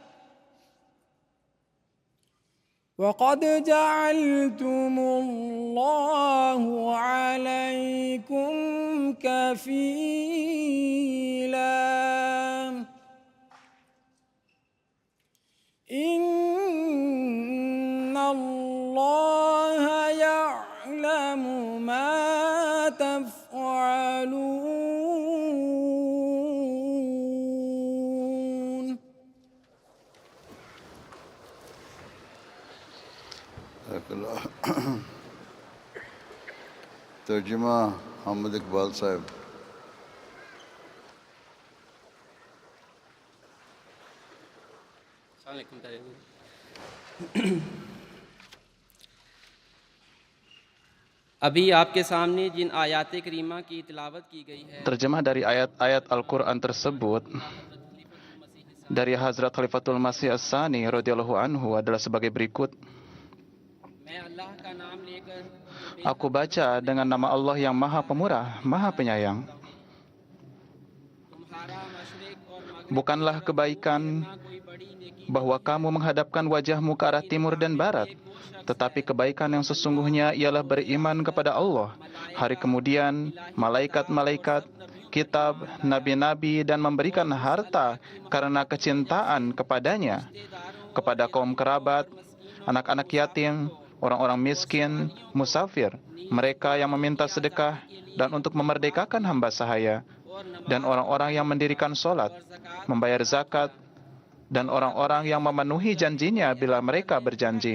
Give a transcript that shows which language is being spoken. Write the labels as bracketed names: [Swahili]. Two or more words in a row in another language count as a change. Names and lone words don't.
[Arabic] وقد جعلتم الله عليكم كفيلا إن الله يعلم ما تفعلون. [Urdu] ترجمہ محمد اقبال صاحب. ابھی آپ کے سامنے جن آیات کریمہ کی تلاوت کی گئی ہے, [Indonesian] Terjemah dari ayat-ayat Al-Quran tersebut dari Hazrat Khalifatul Masih As-Sani [Arabic] رضي الله عنه [Indonesian] adalah sebagai berikut. [Urdu] میں اللہ کا نام لے کر [Indonesian] Aku baca dengan nama Allah yang Maha Pemurah, Maha Penyayang. [Urdu] تمہارا مشرق اور مغرب [Indonesian] Bukanlah kebaikan bahwa kamu menghadapkan wajahmu ke arah timur dan barat, tetapi kebaikan yang sesungguhnya ialah beriman kepada Allah, hari kemudian, malaikat-malaikat, kitab, nabi-nabi, dan memberikan harta karena kecintaan kepadanya, kepada kaum kerabat, anak-anak yatim, orang-orang miskin, musafir, mereka yang meminta sedekah, dan untuk memerdekakan hamba sahaya, dan orang-orang yang mendirikan sholat, membayar zakat, dan orang-orang yang memenuhi janjinya bila mereka berjanji.